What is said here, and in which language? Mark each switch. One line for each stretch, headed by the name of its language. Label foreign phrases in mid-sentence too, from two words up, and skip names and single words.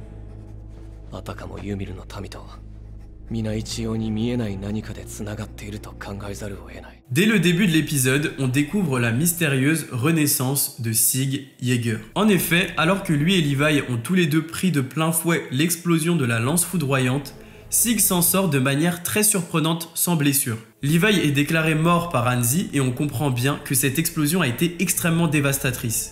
Japanese: あたかもユミルの民とは皆一様に見えない何かでつながっていると考えざるを得ない。
French: Dès le début de l'épisode, on découvre la mystérieuse renaissance de Sig Yeager. En effet, alors que lui et Levi ont tous les deux pris de plein fouet l'explosion de la lance foudroyante, Sig s'en sort de manière très surprenante sans blessure. Levi est déclaré mort par Hanzi et on comprend bien que cette explosion a été extrêmement dévastatrice.